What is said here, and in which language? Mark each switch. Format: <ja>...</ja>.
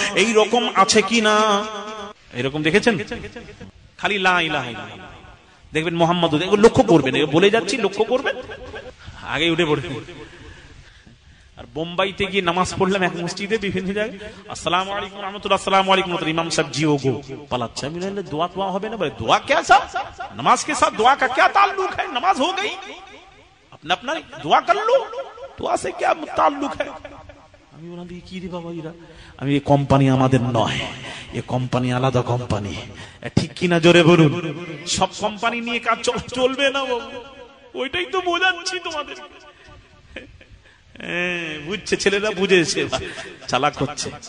<bn>এই রকম আছে কিনা? এরকম দেখেছেন? খালি লা ইলাহা ইল্লাল্লাহ দেখবেন, মুহাম্মাদ, এগুলো লক্ষ্য করবেন, বলে যাচ্ছি, লক্ষ্য করবেন, আগে উঠে পড়বেন। আর বোম্বাইতে গিয়ে নামাজ পড়লাম এক মসজিদে, বিভিন্ন জায়গায়, আসসালামু আলাইকুম রাহমাতুল্লাহ, আসসালামু আলাইকুম, ইমাম সাহেব জি ও গো পালাচ্ছে। আমি বললাম दुआ दुआ হবে না?</bn> <hi>বলে दुआ क्या साहब, नमाज के साथ दुआ का क्या ताल्लुक है? नमाज हो गई, अपना अपना दुआ कर लो, दुआ से क्या ताल्लुक है?</hi> <bn>আমি বললাম কি রে বাবা এরা? আমি, এই কোম্পানি আমাদের নয়, এই কোম্পানি আলাদা কোম্পানি। ঠিক কিনা? জোরে বলুন। সব কোম্পানি নিয়ে কাজ চলবে না বাবু, ওইটাই তো বোঝাচ্ছি তোমাদের। বুঝছে ছেলেরা, বুঝেছে, চালাক হচ্ছে।</bn>